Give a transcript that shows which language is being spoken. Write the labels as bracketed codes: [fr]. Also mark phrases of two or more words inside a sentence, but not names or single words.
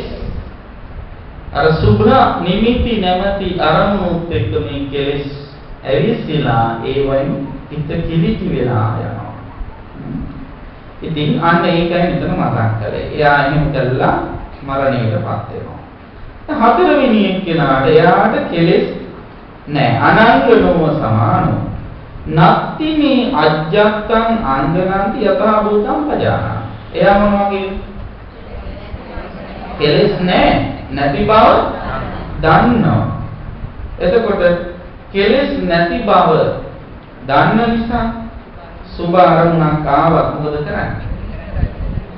[si] අර සුභ නිමිති නැමැති අරමුණුත් එක්ක මේ කෙලෙස් ඇවිස්සලා ඒ වයින් හිත කිලිටි වෙලා යනවා. ඉතින් අන්න ඒකයි මෙතන මතක් කරේ. එයා එහෙම කළා මරණයටපත් වෙනවා. හතරවෙනි එක්කෙනාට එයාට කෙලෙස් නැහැ. [pi] අනංගනෝව සමානෝ. නත්ති මේ අජ්ජත්තං අංගනන්ති යථා භූතං පජානා. [si] එයා මොන වගේ? කෙලෙස් නැහැ. නැති බව දන්නවා. එතකොට කෙලෙස් නැති බව දන්න නිසා සුභ අරමුණක් ආවත් මොකද කරන්නේ?